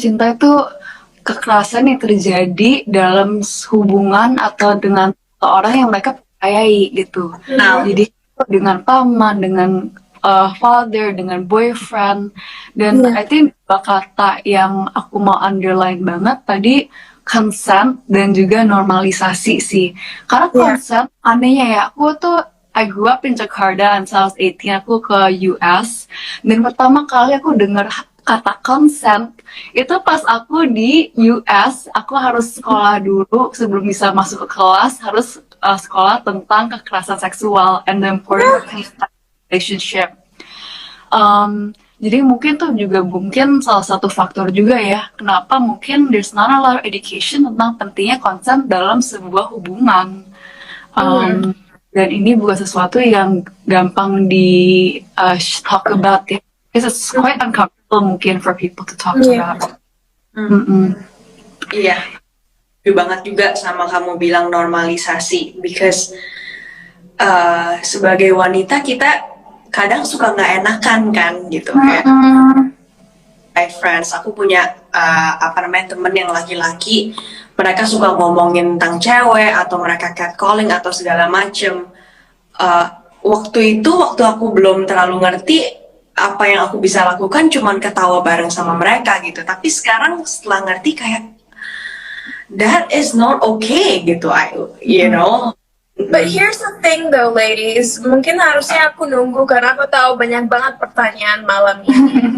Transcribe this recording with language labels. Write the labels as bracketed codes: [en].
[id] Cinta itu kekerasan yang terjadi dalam hubungan atau dengan orang yang mereka percayai gitu. Jadi dengan paman, dengan father, dengan boyfriend. Dan [en] I think [id] kata yang aku mau underline banget tadi, consent dan juga normalisasi sih. [en] Karena consent, [id] anehnya ya, aku tuh [en] I grew up in Jakarta and I was 18, [id] aku ke [en] US. [id] Dan pertama kali aku dengar kata consent, itu pas aku di US, aku harus sekolah dulu sebelum bisa masuk ke kelas, harus sekolah tentang kekerasan seksual [en] and the importance of consent relationship. [id] Jadi mungkin tuh juga mungkin salah satu faktor juga ya, kenapa mungkin [en] there's not a lot of education [id] tentang pentingnya consent dalam sebuah hubungan. Dan ini bukan sesuatu yang gampang di [en] talk about [id] ya. [en] It's quite uncomfortable [id] mungkin [en] for people to talk about. [id] Iya, setuju banget juga sama kamu bilang normalisasi, [en] because [id] sebagai wanita kita kadang suka nggak enakan kan gitu, kayak [en] my friends, [id] aku punya temen yang laki-laki, mereka suka ngomongin tentang cewek atau mereka catcalling atau segala macem. Waktu aku belum terlalu ngerti apa yang aku bisa lakukan, cuman ketawa bareng sama mereka gitu. Tapi sekarang setelah ngerti kayak [en] that is not okay [id] gitu, [en] you know. But here's the thing though, ladies. [id] Mungkin harusnya aku nunggu karena aku tahu banyak banget pertanyaan malam ini.